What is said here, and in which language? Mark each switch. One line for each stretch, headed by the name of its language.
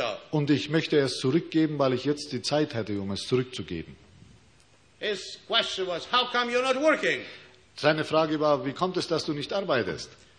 German: Und ich möchte es zurückgeben, weil ich jetzt die Zeit hätte, um es zurückzugeben.
English: His question was, how come you're not working?
German: Seine Frage war, wie kommt es, dass du nicht arbeitest?